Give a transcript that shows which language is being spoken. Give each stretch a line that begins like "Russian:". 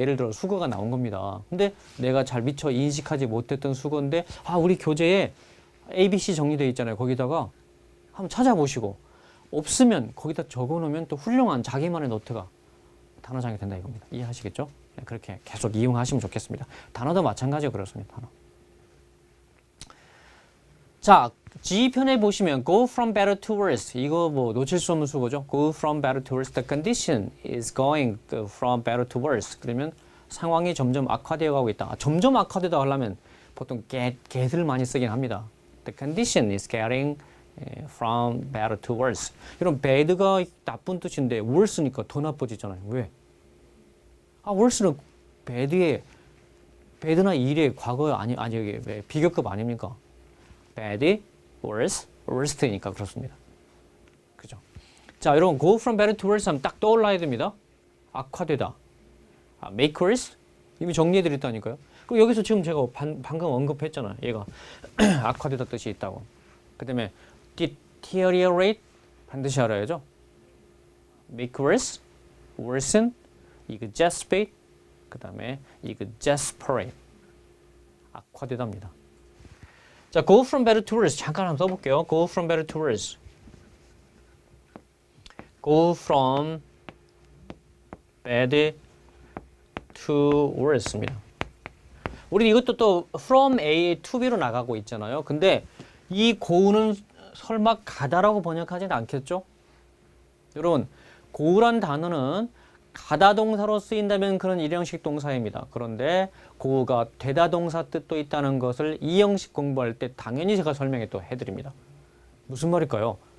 Korean: 예를 들어 수거가 나온 겁니다. 근데 내가 잘 미처 인식하지 못했던 수거인데 우리 교재에 ABC 정리되어 있잖아요. 거기다가 한번 찾아보시고 없으면 거기다 적어놓으면 또 훌륭한 자기만의 노트가 단어장이 된다 이겁니다. 이해하시겠죠? 네, 그렇게 계속 이용하시면 좋겠습니다. 단어도 마찬가지로 그렇습니다. 단어. 자, G편에 보시면
English: go from better to worse.
Korean: 이거 뭐 놓칠 수 없는 수거죠.
English: go from better to worse. The condition is going from better to worse.
Korean: 그러면 상황이 점점 악화되어 가고 있다. 점점 악화되다 하려면 보통 get을 많이 쓰긴 합니다.
English: The condition is getting from better to worse.
Korean: 이런 bad가 나쁜 뜻인데 worse니까 더 나빠지잖아요. 왜? worse는 bad의 bad나 ill의 과거 아니 여기 비교급 아닙니까?
English: bad, worse, worst니까
Korean: 그렇습니다. 그죠? 자, 여러분
English: go from bad to worse
Korean: 하면 딱 떠올라야 됩니다. 악화되다. make worse 이미 정리해드렸다니까요. 그리고 여기서 지금 제가 방금 언급했잖아요. 얘가 악화되다 뜻이 있다고. 그 다음에 deteriorate 반드시 알아야죠.
English: make worse, worsen, exasperate,
Korean: 그 다음에
English: exasperate
Korean: 악화되답니다.
English: 자, go from better to worse
Korean: 잠깐 한번 써볼게요.
English: go from better to worse. go from bad to worse입니다.
Korean: 우리 이것도 또 from A to B로 나가고 있잖아요. 근데 이 go는 설마 가다라고 번역하지는 않겠죠? 여러분, go란 단어는 가다 동사로 쓰인다면 그런 일형식 동사입니다. 그런데 go가 되다 동사 뜻도 있다는 것을 이 형식 공부할 때 당연히 제가 설명해 또 해드립니다. 무슨 말일까요?